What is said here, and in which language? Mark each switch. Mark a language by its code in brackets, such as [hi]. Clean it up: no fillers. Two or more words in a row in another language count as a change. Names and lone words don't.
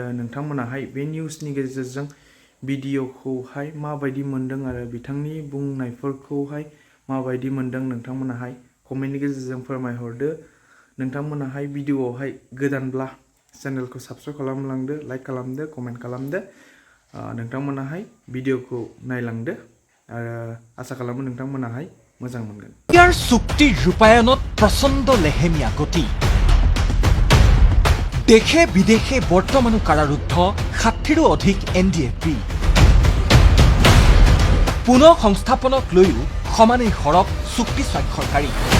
[brx] नोंथांमोनाहाय बे निउसनि गेजेरजों भिडिअखौहाय माबायदि मोनदों आरो बिथांनि बुंनायफोरखौहाय माबायदि मोनदों नोंथांमोनाहाय कमेन्टनि गेजेरजों फोरमायहरदो नोंथांमोनाहाय भिडिअआवहाय गोदानब्ला चेनेलखौ साबस्क्राइब खालामलांदो लाइक खालामदो कमेन्ट खालामदो नोंथांमोनाहाय भिडिअखौ नायलांदो आरो आसा खालामो नोंथांमोनाहाय मोजां मोनगोन [as] ইয়াৰ চুক্তি ৰূপায়ণত প্ৰচণ্ড লেহেমীয়া গতি দেশে বিদেশে বৰ্তমানো কাৰাৰুদ্ধ 60ৰো অধিক এনডিএফবি পুনৰ সংস্থাপনক লৈও সমানেই সৰব চুক্তি স্বাক্ষৰকাৰী